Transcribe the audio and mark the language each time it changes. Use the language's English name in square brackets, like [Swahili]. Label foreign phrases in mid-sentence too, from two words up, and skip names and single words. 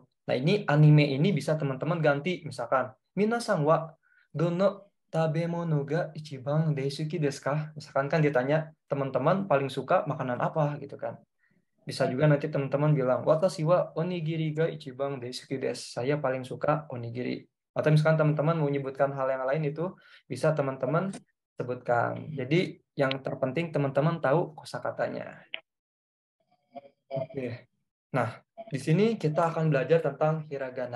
[Indonesian] Nah, ini anime ini bisa teman-teman ganti misalkan [Japanese] みなさんはどの食べ物が一番大好きですか? [Indonesian] Misalkan kan ditanya teman-teman paling suka makanan apa gitu kan. Bisa juga nanti teman-teman bilang [Japanese] わたしはおにぎりが一番大好きです. [Indonesian] Saya paling suka onigiri. Atau misalkan teman-teman mau menyebutkan hal yang lain itu bisa teman-teman sebutkan. Jadi yang terpenting teman-teman tahu kosakatanya. Oke. Nah, di sini kita akan belajar tentang hiragana.